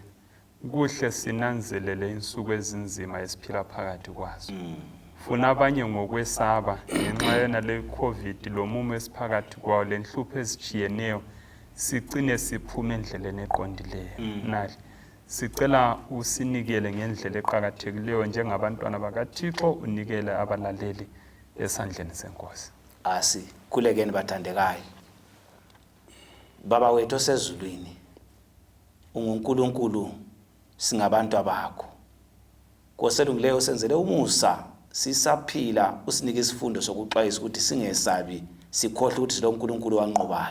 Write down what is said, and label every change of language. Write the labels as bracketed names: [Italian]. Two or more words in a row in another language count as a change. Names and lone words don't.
[North Ndebele] Kuhle sinanzelele insuku ezinzima esiphila phakathi kwazo. Funa abanye ngokwesaba ngenxa yena le COVID lo mumo esiphakathi kwawo lenhlupho ezijiyeneyo sigcine siphuma endleleni eqondileyo. Nahle sicela usinikele ngendlela eqhakathekileyo njengabantwana bakaThixo unikele abalaleli esandleni senkosi. Asikhulekeni bathandekayo. Baba wethu osezulwini unguNkulunkulu singabantu abakho. Koselungileyo senzele umusa sisaphila usinike isifundo sokuxwayisa ukuthi singesabi sikhohle ukuthi lo uNkulunkulu wanqobayo.